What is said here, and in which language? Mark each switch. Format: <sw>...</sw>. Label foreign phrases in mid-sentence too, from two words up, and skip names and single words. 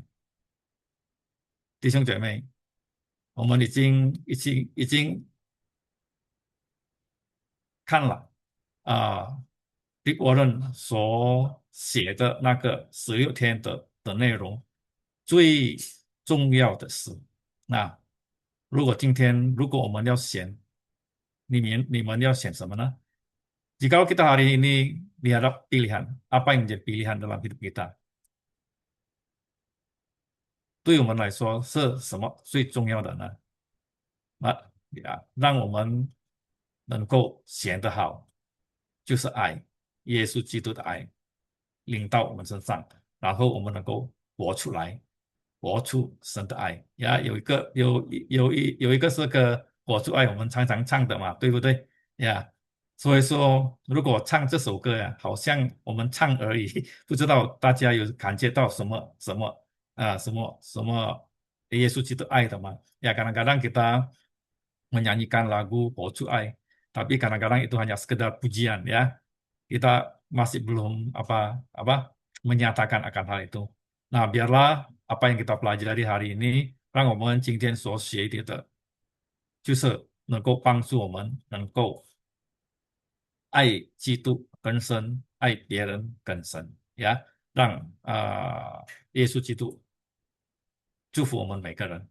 <zh>弟兄姐妹，我们已经看了Rick Warren 所写的那个16天的内容，最重要的是，那如果我们要选，你们要选什么呢 ？</zh> <id>Jika kita hari ini dihadap pilihan, apa yang menjadi pilihan dalam hidup kita?</id> <zh>对我们来说是什么最重要的呢？让我们能够显得好，就是爱，耶稣基督的爱领到我们身上，然后我们能够活出来，活出神的爱。有一个是个活出爱，我们常常唱的嘛，对不对？所以说，如果唱这首歌呀，好像我们唱而已，不知道大家有感觉到什么耶稣基督爱的吗 ？</zh> <id>Kadang-kadang kita menyanyikan lagu Pocu Ai, tapi kadang-kadang itu hanya sekedar pujian ya. Kita masih belum apa menyatakan akan hal itu. Nah, biarlah apa yang kita pelajari hari ini，</id> <zh>让我们今天所学的，就是能够帮助我们能够爱基督更深，爱别人更深呀。让耶稣基督祝福我们每个人。</zh>